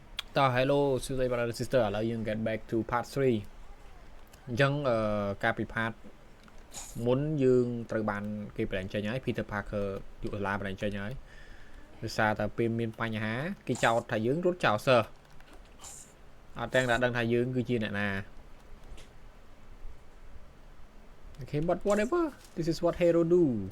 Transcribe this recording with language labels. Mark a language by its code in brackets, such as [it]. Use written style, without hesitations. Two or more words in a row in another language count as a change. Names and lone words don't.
[en] Hello, Susie brother and sister. Allow you get back to part 3 [km] អញ្ចឹងការពិផាតមុនយើងត្រូវបានគេប្រែងចេញហើយ Peter Parker យកសាលាប្រែងចេញហើយដោយសារតែពេលមានបញ្ហាគេចោទថាយើងរត់ចោលសើអត់ទាំងតែដឹងថាយើងគឺជាអ្នកណា [en] Okay, but whatever. This is what hero do.